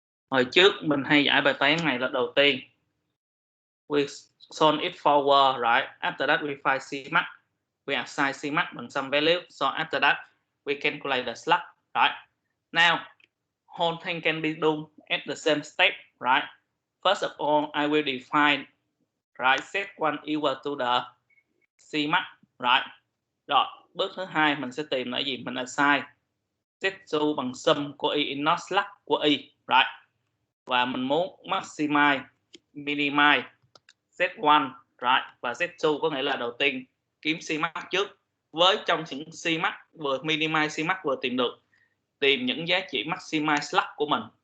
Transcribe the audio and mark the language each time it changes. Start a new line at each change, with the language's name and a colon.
Vietnamese: Hồi trước mình hay giải bài toán này là đầu tiên
English: we solve it forward, after that we find Cmax, we assign Cmax bằng some value, so after that we calculate the slack. Now whole thing can be done at the same step. First of all, I will define set one equal to the Cmax.
Vietnamese: Rồi bước thứ hai mình sẽ tìm là gì? Mình assign set 2 bằng sum của y not slack của y. Và mình muốn maximize minimize set 1 và set 2 có nghĩa là đầu tiên kiếm Cmax trước, với trong những Cmax vừa minimize Cmax vừa tìm được, tìm những giá trị maximize slack của mình.